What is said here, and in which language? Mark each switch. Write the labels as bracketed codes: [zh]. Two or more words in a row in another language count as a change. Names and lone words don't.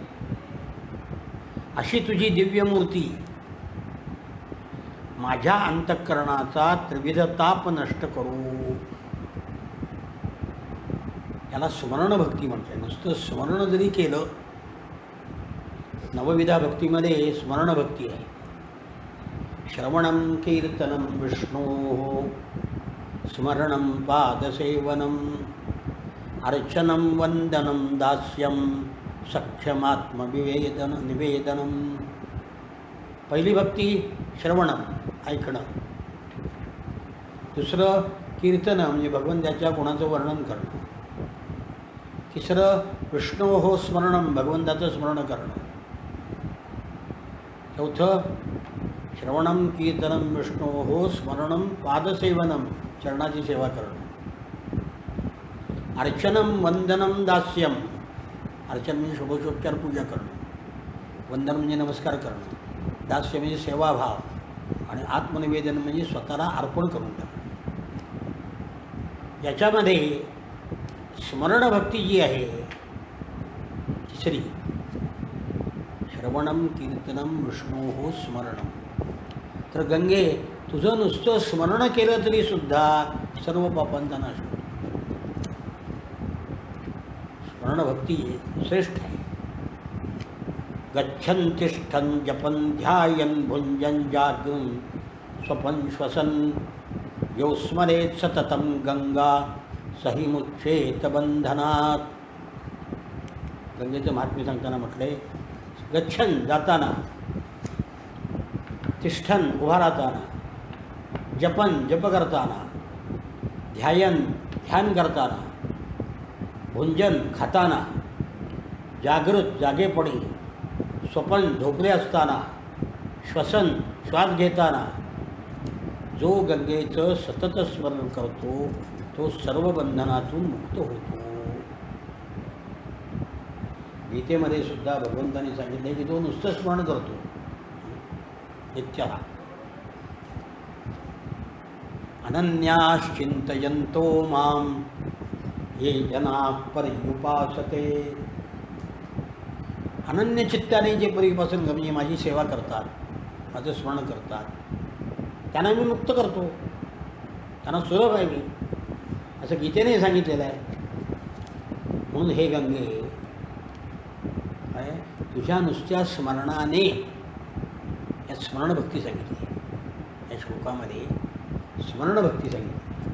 [mr] अशी तुझी दिव्य मूर्ती माझ्या अंतःकरणाचा त्रिविध ताप नष्ट करू. याला स्मरण भक्ती म्हणते. नुसतं स्मरण जरी केलं नवविधा भक्तीमध्ये स्मरण भक्ती आहे. [sa] श्रवणं कीर्तनं विष्णोः, स्मरणं पादसेवनम्, अर्चनं वंदनं दास्यं, सख्यमात्मविवेदन निवेदनं. [mr] पहिली भक्ती श्रवणं, ऐकणं. दुसरं कीर्तनं म्हणजे भगवंताच्या गुणाचं वर्णन करणं. [sa] तिसरं विष्णोः स्मरणं, [mr] भगवंताचं स्मरण करणं. चौथं [sa] श्रवणं कीर्तनं विष्णोः स्मरणं पादसेवनं, [mr] चरणाची सेवा करणं. [sa] अर्चनं वंदनं दास्यं, [mr] अर्चन म्हणजे षोडशोपचार पूजा करणं, वंदन म्हणजे नमस्कार करणं, दास्य म्हणजे सेवाभाव आणि आत्मनिवेदन म्हणजे स्वतःला अर्पण करून टाकणं. याच्यामध्ये स्मरणभक्ती जी आहे तिसरी, [sa] श्रवणं कीर्तनं विष्णोः स्मरणं. [mr] तर गंगे, तुझं नुसतं स्मरण केलं तरी सुद्धा सर्व पापांचा नाश होतो. स्मरणभक्ती श्रेष्ठ आहे. [sa] गच्छन् तिष्ठन् जपन् ध्यायन् भुञ्जन् जागृन् स्वपन् श्वसन्, यो स्मरेत् सततं गंगा सही मुच्छेत बंधनात. [mr] गंगेचं महात्म्य सांगताना म्हटले, गच्छन् जाताना, तिष्ठन् उभा राहताना, जपन जप करताना, ध्यायन ध्यान करताना, भुंजन खाताना, जागृत जागेपणी, स्वपन झोपले असताना, श्वसन श्वास घेताना, जो गंगेचं सतत स्मरण करतो तो सर्व बंधनातून मुक्त होतो. गीतेमध्ये सुद्धा भगवंतांनी सांगितले की जो नुसतं स्मरण करतो नित्याला, [sa] अनन्याश्चिंतयन्तो मां ये जनाः पर्युपासते. [mr] अनन्य चित्ताने जे परिपासन म्हणजे माझी सेवा करतात, माझं स्मरण करतात, त्यांना मी मुक्त करतो, त्यांना सुलभ आहे मी, असं गीतेने सांगितलेलं आहे. म्हणून हे गंगे, तुझ्या नुसत्या स्मरणाने, या स्मरणभक्ती सांगितली या श्लोकामध्ये, स्मरणभक्ती सांगितली.